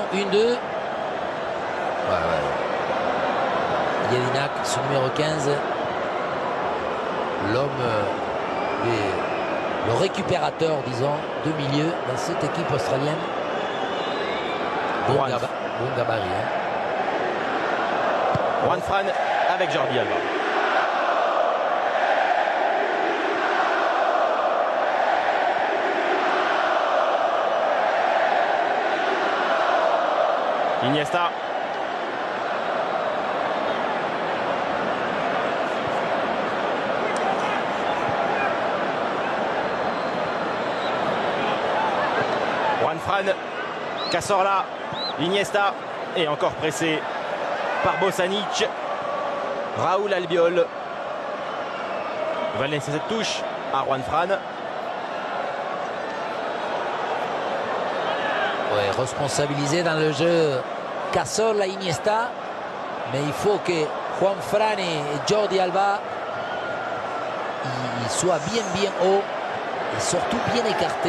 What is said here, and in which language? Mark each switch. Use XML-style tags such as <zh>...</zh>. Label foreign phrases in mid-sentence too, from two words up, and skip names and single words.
<fr>1-2. Ouais. Jedinak, son numéro 15. L'homme, le récupérateur, disons, de milieu dans cette équipe australienne. Bon gabarit. Hein. Juan Fran avec Jordi Alba. Iniesta. Juan Fran. Cazorla. Iniesta. Et encore pressé par Bosanic. Raúl Albiol. Va laisser cette touche à Juan Fran. Ouais, responsabilisé dans le jeu Cazorla, Iniesta, mais il faut que Juan Fran et Jordi Alba ils soient bien haut et surtout bien écartés.</fr>